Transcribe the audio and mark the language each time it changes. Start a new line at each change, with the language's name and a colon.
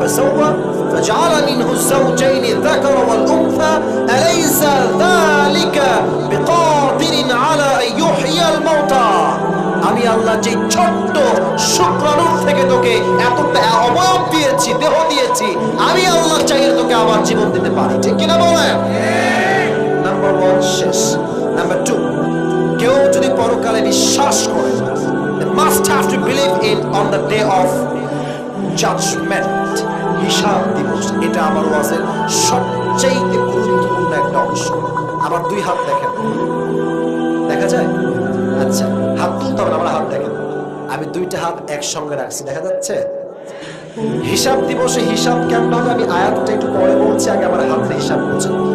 Arabic: فسوى فجعل منه الزوجين الذكر والأنثى أليس ذلك بقادر على أن يحيي الموتى
Bangla: আমি আল্লাহ যে ছোট্ট শুক্রাণুর থেকে তোকে এতটা অবয়ব দিয়েছি, দেহ দিয়েছি, আমি আল্লাহ চাইলে তোকে আবার জীবন দিতে পারি। ঠিক কিনা বলেন? নাম্বার 1 শেষ। নাম্বার 2, কেউ যদি পরকালে বিশ্বাস করে,
English: they must have to believe in on the day of judgment,
Bangla: হিসাব দিবস। এটা আমার ওয়াজের সবচেয়ে গুরুত্বপূর্ণ একটা অংশ। আমার 2 হাত দেখেন, দেখা যায়? আচ্ছা, হাত তুলতে হবে, আমার হাত দেখেন, আমি 2টা হাত একসঙ্গে রাখছি, দেখা যাচ্ছে? হিসাব দিবসে হিসাব কেমন হবে আমি আয়াতটা একটু পরে বলছি, আগে আমার হাতের হিসাব করছি।